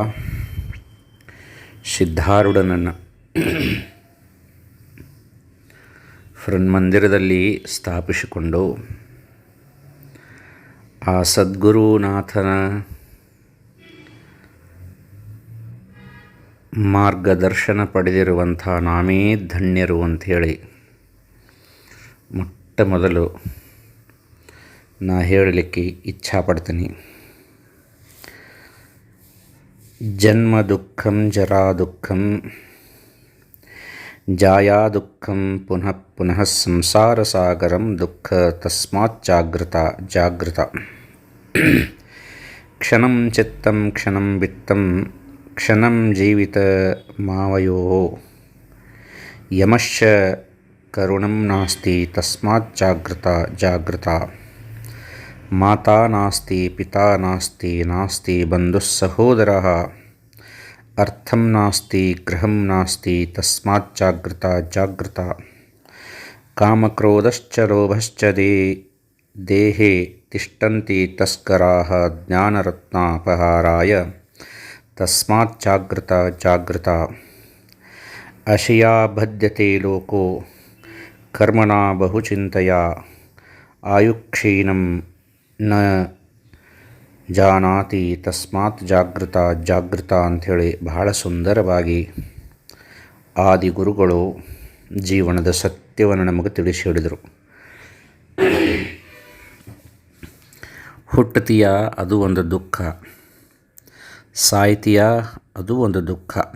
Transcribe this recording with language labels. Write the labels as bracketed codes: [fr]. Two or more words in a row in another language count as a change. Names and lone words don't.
[kn] ಸಿದ್ಧಾರೂಢನನ್ನು ಮಂದಿರದಲ್ಲಿ ಸ್ಥಾಪಿಸಿಕೊಂಡು ಆ ಸದ್ಗುರುನಾಥನ ಮಾರ್ಗದರ್ಶನ ಪಡೆದಿರುವಂಥ ನಾಮೇ ಧನ್ಯರು ಅಂಥೇಳಿ ಮೊಟ್ಟ ಮೊದಲು ನಾ ಹೇಳಲಿಕ್ಕೆ ಇಚ್ಛಾಪಡ್ತೀನಿ. [sa] जन्म दुःखं जरा दुःखं जाया दुःखं पुनः पुनः संसार सागरं दुःख तस्मात् जागृत क्षणं चित्तं क्षणं वित्तं क्षणं जीवित मावयो यमश्च करुणं नास्ति तस्मात् जागृत माता नास्ति पिता नास्ति नास्ति बन्धुः सहोदरः अर्थं नास्ति गृहं नास्ति तस्मात् जागृत कामक्रोधश्च लोभश्च देहे तिष्ठन्ति तस्कराः ज्ञानरत्नापहाराय तस्मात् जागृत अशिया बध्यते लोको कर्मणा बहुचिन्तेय आयुक्षीणं न जानाति तस्मात् जागृत [kn] ಅಂಥೇಳಿ ಬಹಳ ಸುಂದರವಾಗಿ ಆದಿಗುರುಗಳು ಜೀವನದ ಸತ್ಯವನ್ನು ನಮಗೆ ತಿಳಿಸಿ ಹೇಳಿದರು. ಹುಟ್ಟತೀಯ ಅದು ಒಂದು ದುಃಖ, ಸಾಯ್ತೀಯ ಅದು ಒಂದು ದುಃಖ.